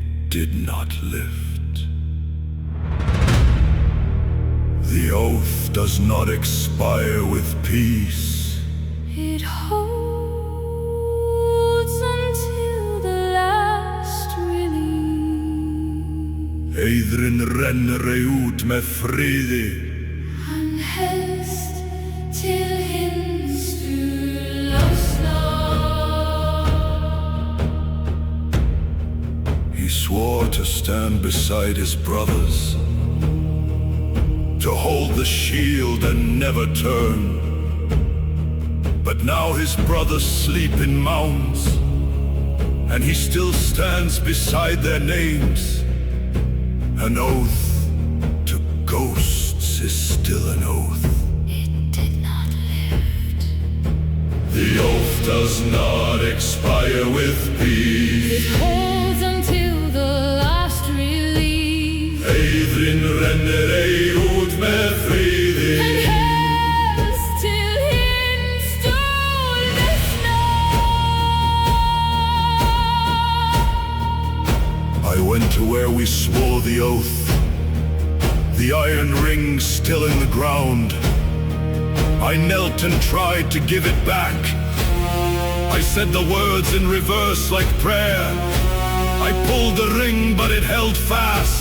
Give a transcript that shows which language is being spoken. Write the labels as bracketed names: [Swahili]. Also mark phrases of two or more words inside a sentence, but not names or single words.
[English] did not lift. The oath does not expire with peace. It holds until the last release. [Icelandic] Heiðrin rennur ei út með friði. Hann helst til hinstu losnar. [English] He swore to stand beside his brothers, to hold the shield and never turn. But now his brothers sleep in mounds, and he still stands beside their names. An oath to ghosts is still an oath. It did not lift. The oath does not expire with peace. It holds until the last release. [Icelandic] Heiðrin rennur ei út með friði. And helst till hinstu losnar. [English] I went to where we swore the oath, the iron ring still in the ground. I knelt and tried to give it back. I said the words in reverse like prayer. I pulled the ring, but it held fast.